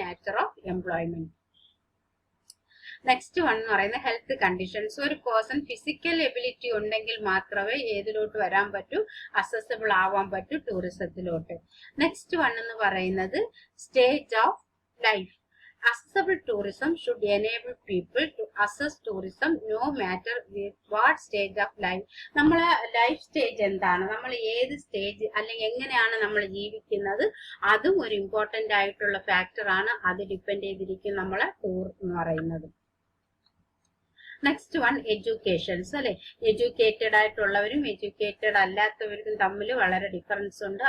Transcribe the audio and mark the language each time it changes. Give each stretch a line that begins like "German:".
Malayalam: Nature of employment. Next one എന്ന് പറയുന്നത് health conditions. ഒരു പേഴ്സൺ ഫിസിക്കൽ എബിലിറ്റി ഉണ്ടെങ്കിൽ മാത്രമേ ഏതിലോട്ട് വരാൻ പറ്റൂ? അസസബിൾ ആവാൻ പറ്റൂ ടൂറിസത്തിലോട്ട്. നെക്സ്റ്റ് വൺ എന്ന് പറയുന്നത് stage of life.
English: Accessible tourism should enable people to assess tourism no matter with what stage of life.
Malayalam: നമ്മളെ ലൈഫ് സ്റ്റേജ് എന്താണ്, നമ്മൾ ഏത് സ്റ്റേജ് അല്ലെങ്കിൽ എങ്ങനെയാണ് നമ്മൾ ജീവിക്കുന്നത്, അതും ഒരു ഇമ്പോർട്ടന്റ് ആയിട്ടുള്ള ഫാക്ടർ ആണ്. അത് ഡിപ്പെൻഡ് ചെയ്തിരിക്കും നമ്മളെ ടൂർ എന്ന് പറയുന്നത്. നെക്സ്റ്റ് വൺ എഡ്യൂക്കേഷൻസ് അല്ലെ. എഡ്യൂക്കേറ്റഡ് ആയിട്ടുള്ളവരും എഡ്യൂക്കേറ്റഡ് അല്ലാത്തവർക്കും തമ്മിൽ വളരെ ഡിഫറൻസ് ഉണ്ട്.